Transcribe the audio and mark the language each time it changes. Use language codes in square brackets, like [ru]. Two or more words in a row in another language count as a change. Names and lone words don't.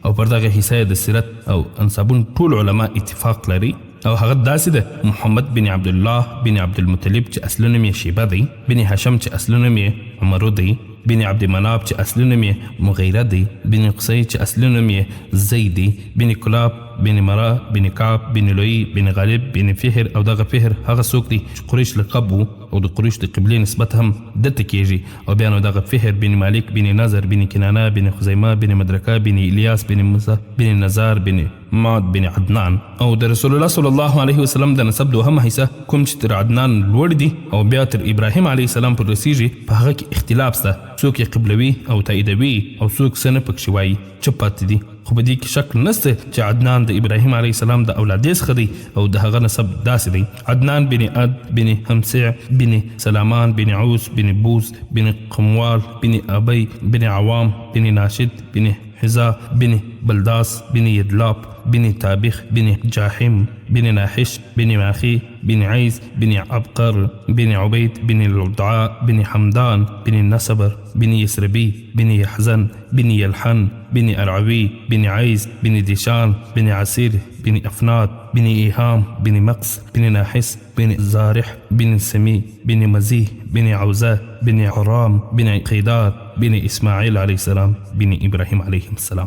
[ps] او پر دغه حصه یې د سیرت او انسابون ټول علما اتفاق لري او هغه داسې ده محمد بن عبدالله بن عبدالمطلب چې اصل نوم یې شیبه دی، بن هشم چې اصل نوم یې عمرو دی، بن عبد مناب چې اصل نوم یې مغیره دی، بن قصی چې اصل نوم یې زید دی، بن کلاب بن مرا بن کعب بن لوی بن غالب بن فهر او دغه فهر هغه څوک دی چې قریش لقب وو او د قریش د قبلې نسبت هم دته کېږي. او بیا نو دغه فهر بن مالک بن نظر بن کنانه بن خزیمه بن مدرکه بن الیاس بن موسی بن نزار بن ماد بن عدنان. او د رسول الله [ar] صلی الله علیه وسلم [ps] د نسب دوهمه حصه کوم چې تر عدنان لوړ دي او بیا تر ابراهیم [ar] علیه السلام [ps] پر رسیږي، په هغه کې اختلاف شته. څوک یې قبلوي او تاییدوي او څوک څه نه پکښې وایي، چپ پاتې دي. خو په دې کې شک نسته چې عدنان د ابراهیم [ar] علیه السلام [ps] د اولادې څخه دی او د هغه نسب داسې دی: عدنان بن عد بن همسع بن سلامان بن عوس بن بوز بن قموال بن ابي بن عوام بن ناشد بن حزا بن بلداس بن يدلاب بن تابخ بن جاحم بن ناحش بن ماخي بن عيز بن عبقر بن عبيد بن العدعاء بن حمدان بن النسبر بن يسربي بن يحزن بن يلحن بن أرعوي بن عيز بن ديشان بن عسير بن أفناد بن إيهام بن مقس بن ناحس بن زارح بن سمي بن مزيه بن عوزاء بن عرام بن قيدار بن اسماعیل [ar] علیه السلام [ps] بن ابراهیم [ar] علیه السلام.